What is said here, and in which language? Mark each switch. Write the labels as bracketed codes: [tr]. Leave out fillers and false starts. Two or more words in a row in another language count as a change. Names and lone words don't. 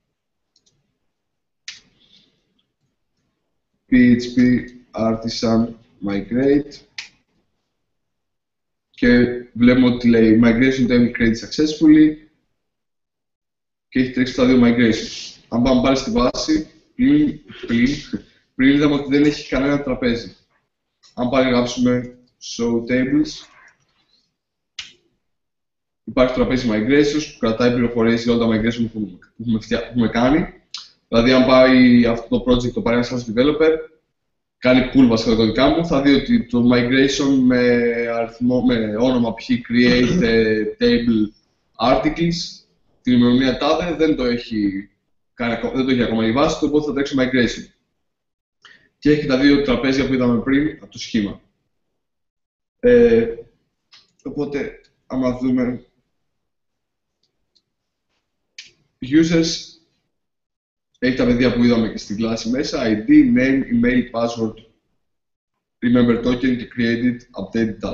[en] PHP artisan migrate [el] και βλέπουμε ότι λέει [en] migration table created successfully [el] και έχει τρέξει τα δύο migrations. Αν πάμε πάλι στη βάση, πριν είδαμε ότι δεν έχει κανένα τραπέζι. Αν πάλι γράψουμε [en] show tables, [el] υπάρχει τραπέζι migrations που κρατάει πληροφορίες για όλα τα migration που έχουμε κάνει. Δηλαδή, αν πάει αυτό το project, το πάρει ένας άλλος developer, κάνει pull βασικά τα κωδικά μου, θα δει ότι το migration με όνομα π.χ. [en] create table articles, [el] την ημερομηνία τάδε δεν το έχει ακόμα η βάση, οπότε θα τρέξει migration. Και έχει τα δύο τραπέζια που είδαμε πριν από το σχήμα. Οπότε, άμα δούμε users, έχει τα παιδιά που είδαμε και στην κλάση μέσα, [en] ID, name, email, password, remember token και created, updated that.